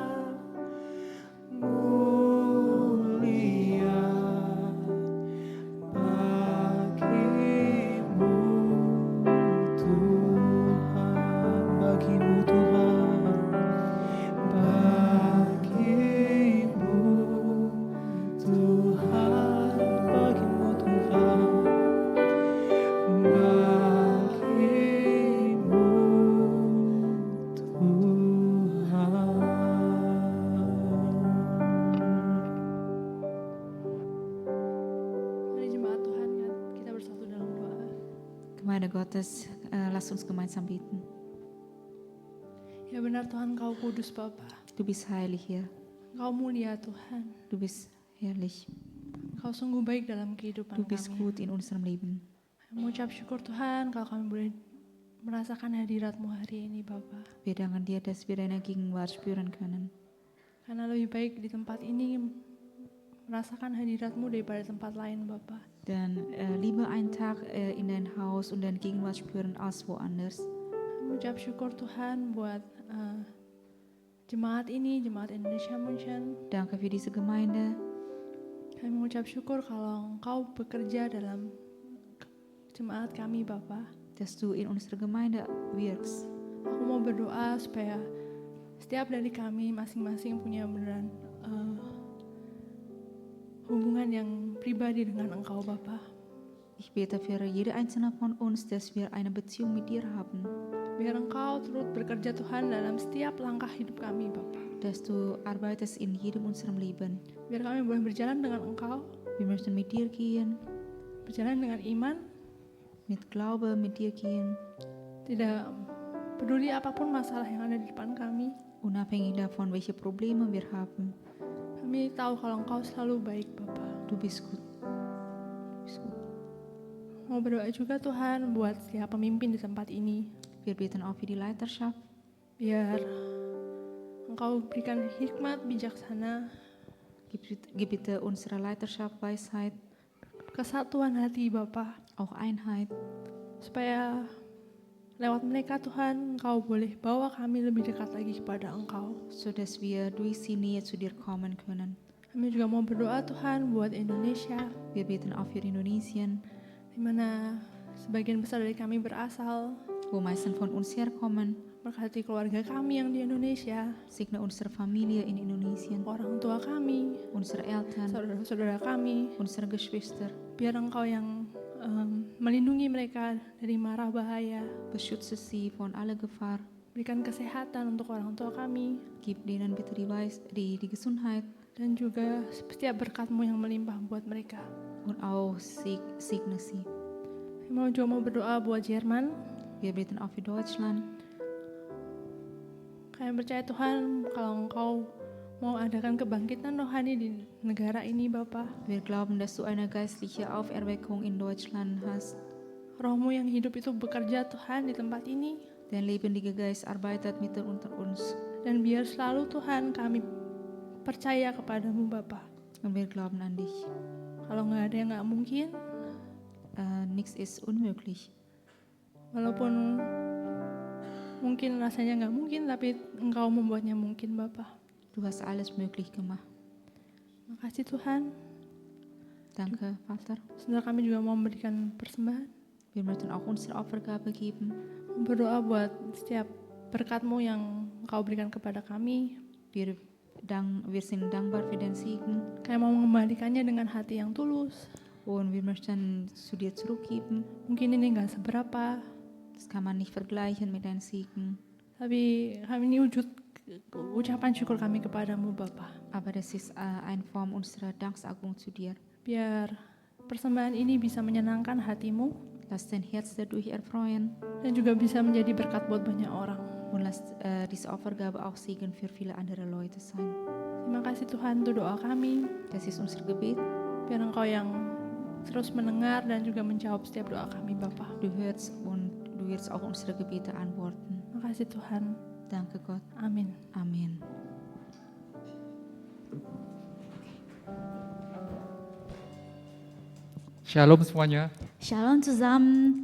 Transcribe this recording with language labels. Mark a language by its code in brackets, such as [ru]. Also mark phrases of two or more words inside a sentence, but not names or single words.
[id] mulia bagimu Tuhan, bagimu Tuhan, bagimu Tuhan, bagimu Tuhan, bagimu Tuhan. Mari jemaat Tuhan, kita bersatu dalam doa. [de] Gemeinde Gottes, lasst uns gemeinsam beten. [id] Ya benar Tuhan, Kau kudus Bapa. [de] Du bist heilig, Herr. [id] Kau mulia Tuhan. [de] Du bist herrlich. [id] Kau sungguh baik dalam kehidupan [de] Du bist [id] kami. [de] gut in unserem Leben. [id] Mengucap syukur Tuhan kalau kami boleh merasakan hadirat-Mu hari ini Bapa. [de] Wir danken dir, dass wir deine Gegenwart spüren können. [id] Karena lebih baik di tempat ini merasakan hadirat-Mu daripada tempat lain Bapa. [de] Denn lieber einen Tag in dein Haus und deine Gegenwart spüren als woanders. [id] Mengucap syukur Tuhan buat jemaat ini, Jemaat Indonesia München. [de] Danke für diese Gemeinde. [id] Kami mengucap syukur kalau Engkau bekerja dalam jemaat kami, Bapa. [de] Dass du in unserer Gemeinde wirkst. [id] Aku mau berdoa supaya setiap dari kami masing-masing punya beneran hubungan yang pribadi dengan Engkau, Bapa. [de] Ich bete für jede einzelne von uns, dass wir eine Beziehung mit dir haben. [id] Biar Engkau turut bekerja Tuhan dalam setiap langkah hidup kami, Bapa. [de] Dass du arbeitest in jedem unserem Leben. [id] Biar kami boleh berjalan dengan Engkau, [de] Wir möchten mit dir gehen, [id] berjalan dengan iman, [de] mit Glaube mit dir gehen, [id] tidak peduli apapun masalah yang ada di depan kami. [de] unabhängig davon, welche Probleme wir haben. [id] Kami tahu kalau Engkau selalu baik, Bapa. [de] Du bist gut. Du bist gut. [id] Mau berdoa juga Tuhan buat setiap pemimpin di tempat ini. [de] Wir beten auch für die Leiterschaft. [id] Biar Engkau berikan hikmat bijaksana, [de] Gib bitte unserer Leiterschaft Weisheit, [id] kesatuan hati Bapa. [de] auch Einheit, [id] Supaya lewat mereka Tuhan Engkau boleh bawa kami lebih dekat lagi kepada Engkau. [de] sodass wir durch sie näher zu dir kommen können. [id] Kami juga mau berdoa Tuhan buat Indonesia, [de] Wir beten auch für Indonesien, [id] di mana sebagian besar dari kami berasal. [de] wo meisten von uns herkommen. [id] Berkati keluarga kami yang di Indonesia, [de] Segne unsere Familie in Indonesien, [id] orang tua kami, [de] unsere Eltern, [id] saudara-saudara kami. [de] unsere Geschwister. [id] Biar Engkau yang melindungi mereka dari mara bahaya. [de] Beschütze sie von aller Gefahr. [id] Berikan kesehatan untuk orang tua kami. [de] Gib denen bitte die Gesundheit [id] Dan juga setiap berkat-Mu yang melimpah buat mereka. [de] und auch segne sie. [id] Mau juga mau berdoa buat Jerman. [de] Wir beten auch für Deutschland. [id] Kami percaya Tuhan kalau Engkau mau adakan kebangkitan rohani di negara ini Bapa. [de] Wir glauben, dass du eine geistliche Auferweckung in Deutschland hast. [id] Roh-Mu yang hidup itu bekerja Tuhan di tempat ini. [de] Dein lebendiger Geist arbeitet mitten unter uns. [id] Dan biar selalu Tuhan kami percaya kepadamu Bapa. [de] Und wir glauben an dich. [id] Kalau nggak ada yang nggak mungkin, [de] Nichts ist unmöglich. [id] walaupun mungkin rasanya nggak mungkin, tapi Engkau membuatnya mungkin Bapa. [de] Du hast alles möglich gemacht. [id] Makasih Tuhan. [de] Danke, Vater. [id] Saudara kami juga mau memberikan persembahan. [de] Wir möchten auch unsere Opfergabe geben. [id] Berdoa buat setiap berkat-Mu yang Engkau berikan kepada kami. [de] Wir sind dankbar für den Segen [id] Kami mau mengembalikannya dengan hati yang tulus. [de] und wir möchten zu dir zurückgeben. [id] Mungkin ini nggak seberapa, [de] Das kann man nicht vergleichen mit deinem Segen, [id] tapi kami ini ucapan syukur kami kepadamu Bapa. [de] aber das ist eine Form unserer Danksagung zu dir. [id] Biar persembahan ini bisa menyenangkan hatimu [de] Lass dein Herz dadurch erfreuen [id] dan juga bisa menjadi berkat buat banyak orang. [de] und lass diese Opfergabe auch Segen für viele andere Leute sein. [id] Terima kasih Tuhan untuk doa kami. [de] Das ist unser Gebet. [id] Biar Engkau yang terus mendengar dan juga menjawab setiap doa kami Bapa. [de] Du hörst und du wirst auch unsere Gebete antworten. [id] Terima kasih Tuhan. [de] Danke Gott. [id] Amin. [de] Amen. [id] Shalom semuanya. [de] Shalom zusammen.